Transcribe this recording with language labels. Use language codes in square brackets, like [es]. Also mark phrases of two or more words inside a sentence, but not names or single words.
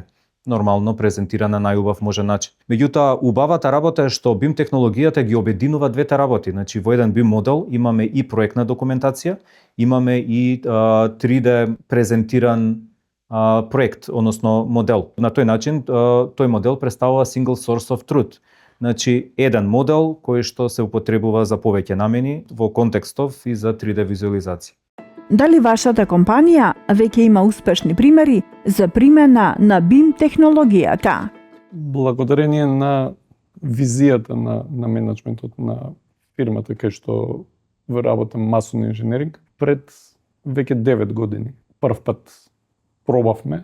[mk] Нормално презентиран на најубав можен начин. Меѓутоа, убавата работа е што BIM технологијата ги обединува двете работи. Значи, во еден BIM модел имаме и проектна документација, имаме и 3D презентиран проект, односно модел. На тој начин, тој модел представува [en] single source of truth. [mk] Значи, еден модел кој што се употребува за повеќе намени во контекстов и за 3D визуализација. Дали вашата компанија веќе има успешни примери за примена на BIM технологијата? Благодарение на визијата на менеджментот на фирмата кај што во работам масовни инженеринг, пред веќе 9 години прв пат пробавме.